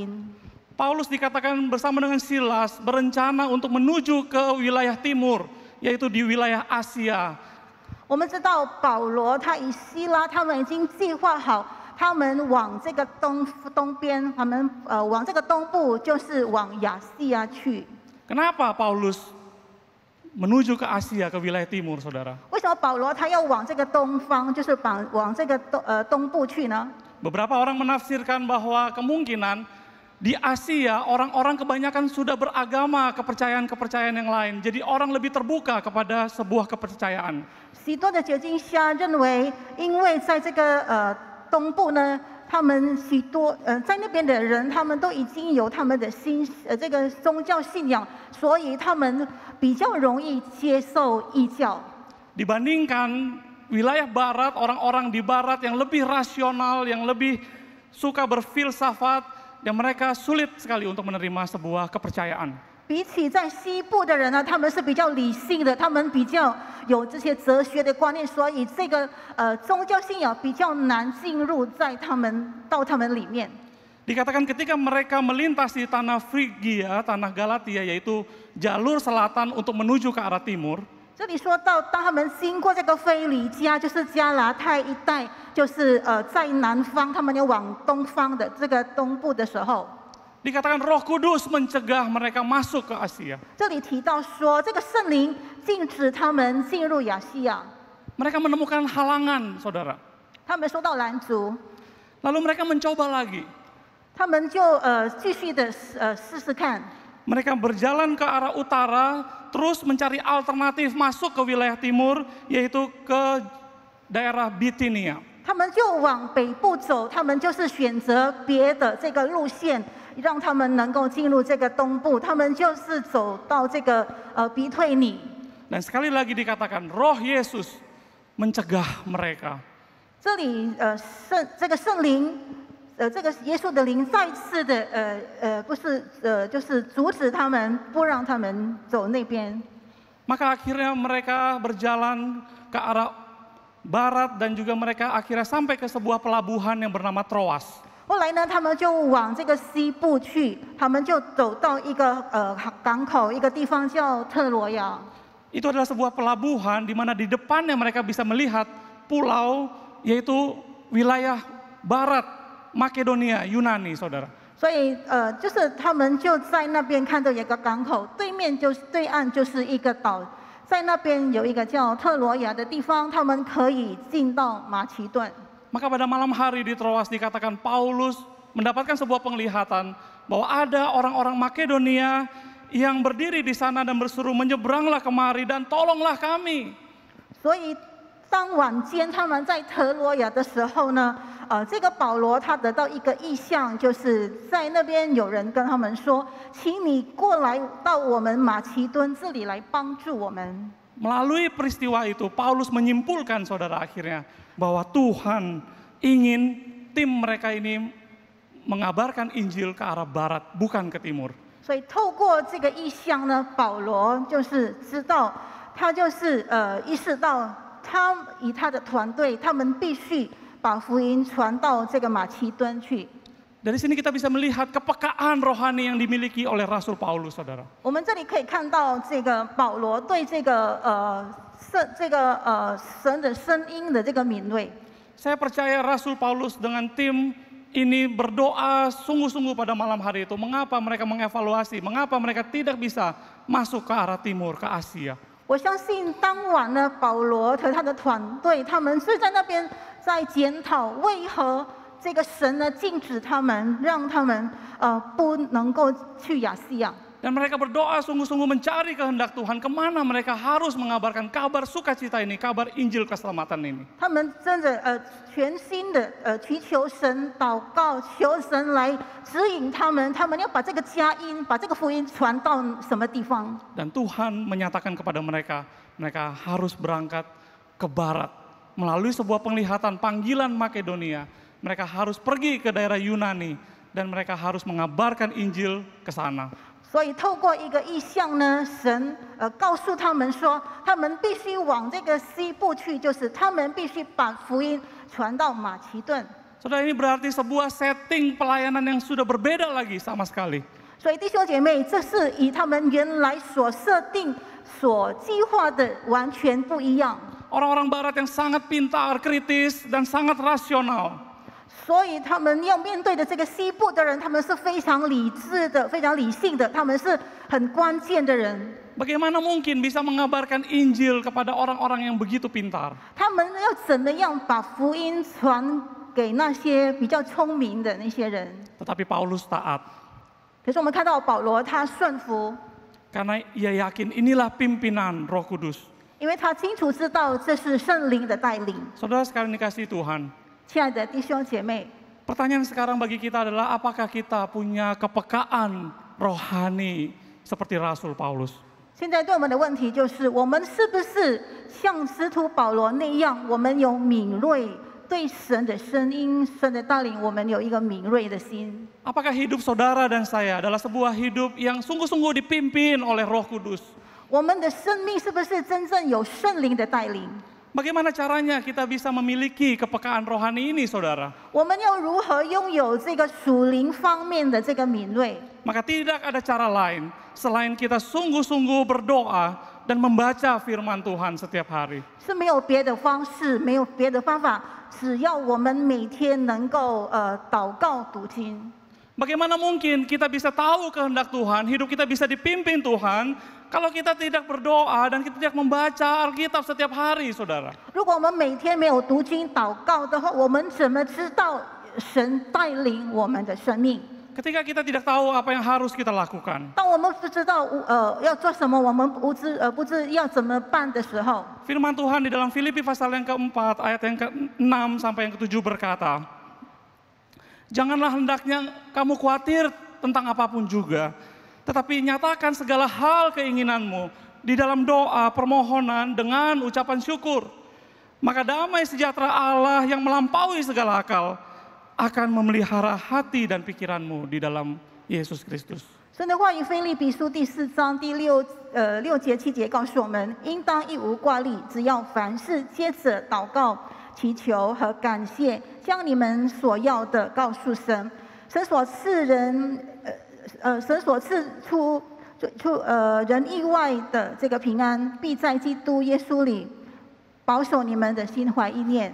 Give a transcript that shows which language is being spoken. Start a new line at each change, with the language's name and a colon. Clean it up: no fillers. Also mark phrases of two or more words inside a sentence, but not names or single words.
Indonesian: Paulus dikatakan bersama dengan Silas berencana untuk menuju ke wilayah timur, yaitu di wilayah Asia.
Chinese: 我们知道保罗他与希拉他们已经计划好，他们往这个东边，他们往这个东部，就是往亚细亚去。
Indonesian: Kenapa Paulus menuju ke Asia, ke wilayah timur, saudara?
Chinese: 为什么保罗他要往这个东方，就是往这个东部去呢？
Indonesian: Beberapa orang menafsirkan bahwa kemungkinan di Asia orang-orang kebanyakan sudah beragama kepercayaan-kepercayaan yang lain. Jadi orang lebih terbuka kepada sebuah kepercayaan.
Chinese: 许多的解经家认为，因为在这个东部呢，他们许多在那边的人，他们都已经有他们的这个宗教信仰，所以他们比较容易接受异教。
Indonesian: Dibandingkan wilayah barat, orang-orang di barat yang lebih rasional, yang lebih suka berfilsafat, yang mereka sulit sekali untuk menerima sebuah kepercayaan.
Chinese: 比起在西部的人呢，他们是比较理性的，他们比较有这些哲学的观念，所以这个宗教信仰比较难进入到他们里面。
Indonesian: Dikatakan ketika mereka melintasi tanah Frigia, tanah Galatia, yaitu jalur selatan untuk menuju ke arah timur.
Chinese: 这里说到，当他们经过这个腓尼迦，就是加拉太一带，就是在南方，他们要往东方的这个东部的时候，
Indonesian: Dikatakan Roh Kudus mencegah mereka masuk ke Asia.
Chinese: 这里提到说，这个圣灵禁止他们进入亚细亚，
Indonesian: Mereka menemukan halangan, saudara.
Chinese: 他们受到拦阻，
Indonesian: Lalu mereka mencoba lagi.
Chinese: 他们就继续的试试看。
Indonesian: Mereka berjalan ke arah utara, terus mencari alternatif masuk ke wilayah timur, yaitu ke daerah Bitinia.
Chinese: 他们就往北部走，他们就是选择别的这个路线，让他们能够进入这个东部。他们就是走到这个比退尼。
Indonesian: Dan sekali lagi dikatakan Roh Yesus mencegah mereka.
Chinese: 这里这个圣灵，这个耶稣的灵再次的不是就是阻止他们，不让他们走那边。
Indonesian: Maka akhirnya mereka berjalan ke arah barat dan juga mereka akhirnya sampai ke sebuah pelabuhan yang bernama Troas.
Chinese: 后来呢，他们就往这个西部去，他们就走到一个港口，一个地方叫特罗亚。
Indonesian: Itu adalah sebuah pelabuhan di mana di depannya mereka bisa melihat pulau, yaitu wilayah barat Makedonia, Yunani, saudara.
Chinese: 所以就是他们就在那边看到有个港口，对岸就是一个岛，在那边有一个叫特罗亚的地方，他们可以进到马其顿。
Indonesian: Maka pada malam hari di Troas dikatakan Paulus mendapatkan sebuah penglihatan bahwa ada orang-orang Makedonia yang berdiri di sana dan berseru, menyeberanglah kemari dan tolonglah kami.
Chinese: 所以当晚间他们在特罗亚的时候呢，这个保罗他得到一个意象，就是在那边有人跟他们说，请你过来到我们马其顿这里来帮助我们。
Indonesian: Melalui peristiwa itu, Paulus menyimpulkan, saudara, akhirnya bahwa Tuhan ingin tim mereka ini mengabarkan Injil ke arah barat, bukan ke timur.
Chinese: 所以透过这个意象呢，保罗就是知道，他就是意识到，他以他的团队，他们必须把福音传到这个马其顿去。
Indonesian: Dari sini kita bisa melihat kepekaan rohani yang dimiliki oleh Rasul Paulus, saudara.
Chinese: 我们这里可以看到这个保罗对这个神的声音的这个敏锐。
Indonesian: Saya percaya Rasul Paulus dengan tim ini berdoa sungguh-sungguh pada malam hari itu. Mengapa mereka mengevaluasi, mengapa mereka tidak bisa masuk ke arah timur, ke Asia.
Chinese: 我相信当晚呢，保罗和他的团队，他们是在那边在检讨为何这个神呢禁止他们，让他们不能够去亚细亚。
Indonesian: Dan mereka berdoa sungguh-sungguh mencari kehendak Tuhan, kemana mereka harus mengabarkan kabar sukacita ini, kabar Injil keselamatan ini.
Chinese: 他们真的全心的祈求神祷告，求神来指引他们，他们要把这个佳音，把这个福音传到什么地方。
Indonesian: Dan Tuhan menyatakan kepada mereka, mereka harus berangkat ke barat. Melalui sebuah penglihatan panggilan Makedonia, mereka harus pergi ke daerah Yunani dan mereka harus mengabarkan Injil ke sana.
Chinese: 所以透过一个意象呢，神告诉他们说，他们必须往这个西部去，就是他们必须把福音传到马其顿。
Indonesian: Saudara, ini berarti sebuah setting pelayanan yang sudah berbeda lagi sama sekali.
Chinese: 所以弟兄姐妹，这是与他们原来所设定、所计划的完全不一样。
Indonesian: Orang-orang barat yang sangat pintar, kritis, dan sangat rasional.
Chinese: 所以他们要面对的这个西部的人，他们是非常理智的、非常理性的，他们是很关键的人。
Indonesian: Bagaimana mungkin bisa mengabarkan Injil kepada orang-orang yang begitu pintar?
Chinese: 他们要怎么样把福音传给那些比较聪明的那些人？
Indonesian: Tetapi Paulus taat.
Chinese: 可是我们看到保罗他顺服，
Indonesian: Karena ia yakin inilah pimpinan Roh Kudus.
Chinese: 因为他清楚知道这是圣灵的带领。
Indonesian: Saudara sekalian dikasihi Tuhan.
Chinese: 亲爱的弟兄姐妹，
Indonesian: Pertanyaan sekarang bagi kita adalah apakah kita punya kepekaan rohani seperti Rasul Paulus?
Chinese: 现在对我们的问题就是：我们是不是像使徒保罗那样，我们有敏锐对神的声音、神的带领，我们有一个敏锐的心？
Indonesian: Apakah hidup saudara dan saya adalah sebuah hidup yang sungguh-sungguh dipimpin oleh Roh Kudus?
Chinese: 我们的生命是不是真正有圣灵的带领？
Indonesian: Bagaimana caranya kita bisa memiliki kepekaan rohani ini, saudara?
Chinese: 我们要如何拥有这个属灵方面的这个敏锐？
Indonesian: Maka tidak ada cara lain selain kita sungguh-sungguh berdoa dan membaca firman Tuhan setiap hari.
Chinese: 是没有别的方式，没有别的方法，只要我们每天能够祷告读经。
Indonesian: Bagaimana mungkin kita bisa tahu kehendak Tuhan, hidup kita bisa dipimpin Tuhan, kalau kita tidak berdoa dan kita tidak membaca Alkitab setiap hari, saudara?
Chinese: 如果我们每天没有读经祷告的话，我们怎么知道神带领我们的生命？
Indonesian: Ketika kita tidak tahu apa yang harus kita lakukan.
Chinese: 当我们不知道要做什么，我们不知要怎么办的时候，
Indonesian: Firman Tuhan di dalam Filipi pasal yang keempat, ayat yang ke-6 sampai yang ke-7 berkata, janganlah hendaknya kamu khawatir tentang apapun juga, tetapi nyatakan segala hal keinginanmu di dalam doa, permohonan dengan ucapan syukur. Maka damai sejahtera Allah yang melampaui segala akal akan memelihara hati dan pikiranmu di dalam Yesus Kristus.
Chinese: 神的话语，腓立比书第4章第6节7节告诉我们，应当一无挂虑，只要凡事接着祷告、祈求和感谢，将你们所要的告诉神。神所赐出人意外的这个平安，必在基督耶稣里保守你们的心怀意念。